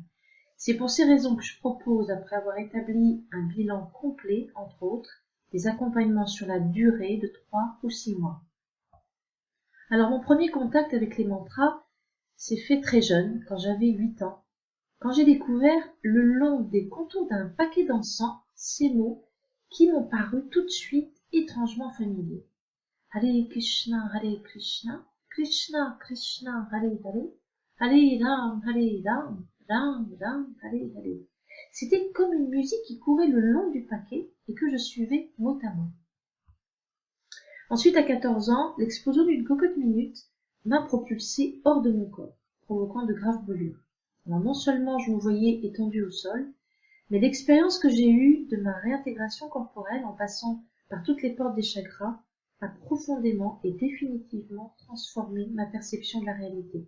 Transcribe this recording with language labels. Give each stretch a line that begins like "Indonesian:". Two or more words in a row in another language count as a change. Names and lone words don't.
French: C'est pour ces raisons que je propose, après avoir établi un bilan complet, entre autres, des accompagnements sur la durée de 3 ou 6 mois. Alors, mon premier contact avec les mantras s'est fait très jeune, quand j'avais 8 ans, quand j'ai découvert le long des contours d'un paquet d'encens ces mots qui m'ont paru tout de suite étrangement familiers.
Sanskrit: Hare Krishna, Krishna Krishna, Hare Hare, Hare Ram, Ram, Hare Hare.
French: C'était comme une musique qui courait le long du paquet et que je suivais mot à mot. Ensuite, à 14 ans, l'explosion d'une cocotte minute m'a propulsé hors de mon corps, provoquant de graves brûlures. Alors non seulement je me voyais étendue au sol, mais l'expérience que j'ai eue de ma réintégration corporelle en passant par toutes les portes des chakras a profondément et définitivement transformé ma perception de la réalité.